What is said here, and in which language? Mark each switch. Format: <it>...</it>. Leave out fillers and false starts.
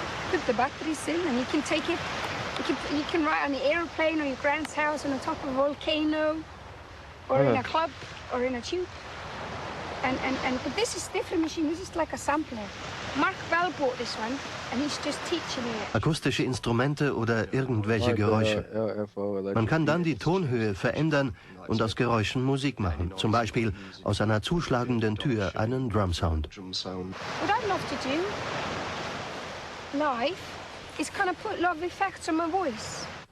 <en>Put the batteries in and you can take it. You can write on the airplane or your grand's house on the top of a volcano, or in a club or in a tube. But this is a different machine. This is like a sampler. Mark Bell bought this one and he's just teaching it.</en> <de>Akustische Instrumente oder irgendwelche Geräusche. Man kann dann die Tonhöhe verändern und aus Geräuschen Musik machen. Zum Beispiel aus einer zuschlagenden Tür einen Drumsound.</de> <en>What I'd love to do live is kind of put love effects on my voice.</en>